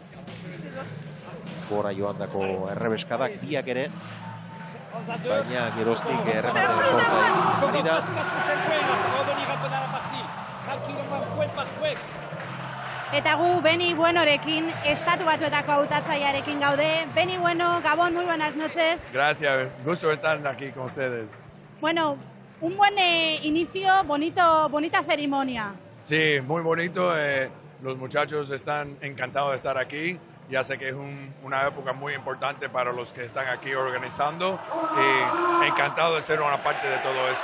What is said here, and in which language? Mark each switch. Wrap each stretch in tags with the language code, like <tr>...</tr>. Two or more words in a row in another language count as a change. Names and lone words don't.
<eu>Gora joandako errebeskadak biak ere, baina geroztik erremate sorta ari da. Eta gu Beni Buenorekin, Estatu Batuetako hautatzailearekin gaude. Beni Bueno, Gabón,</eu> <es>muy buenas noches. Gracias, gusto estar aquí con ustedes. Bueno, un buen inicio, bonita ceremonia. Sí, muy bonito. Los muchachos están encantados de estar aquí. Ya sé que es una época muy importante para los que están aquí organizando y encantado de ser una parte de todo eso.</es>